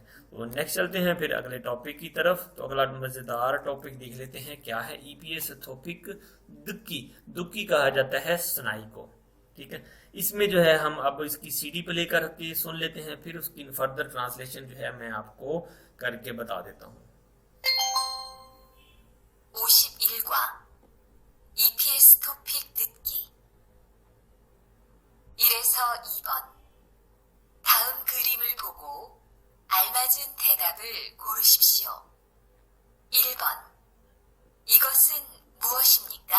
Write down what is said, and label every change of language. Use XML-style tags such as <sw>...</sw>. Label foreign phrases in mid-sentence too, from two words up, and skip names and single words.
<hi>तो नेक्स्ट चलते हैं फिर अगले टॉपिक की तरफ। तो अगला मज़ेदार टॉपिक देख लेते हैं, क्या है EPS टॉपिक, दुक्की। दुक्की कहा जाता है सनाई को, ठीक है। इसमें जो है हम अब इसकी CD प्ले करके सुन लेते हैं, फिर उसकी</hi> <en>further translation</en> <hi>जो है मैं आपको करके बता देता हूँ।</hi> <ko>51과 EPS 토픽 듣기 1에서 2번 다음 그림을 보고 알맞은 대답을 고르십시오. 1번 이것은 무엇입니까?</ko>